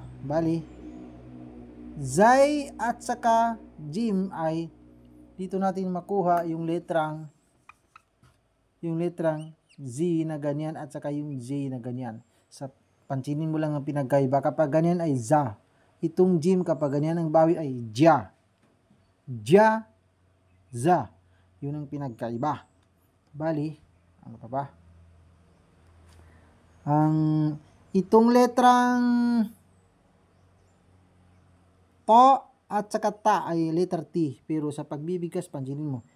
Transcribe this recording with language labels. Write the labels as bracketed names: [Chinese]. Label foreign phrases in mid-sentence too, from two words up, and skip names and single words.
[Filipino] Bali, zay at saka jim ay dito natin makuha yung letrang Z na ganyan at saka yung Z na ganyan. Sa pansinin mo lang ang pinagkaiba. Kapag ganyan ay za. Itong jim kapag ganyan ang bawi ay ja. Ja, za. Yun ang pinagkaiba. Bali, ano pa ba? Itong letrang to at saka ta ay letter T. Pero sa pagbibigas, pansinin mo.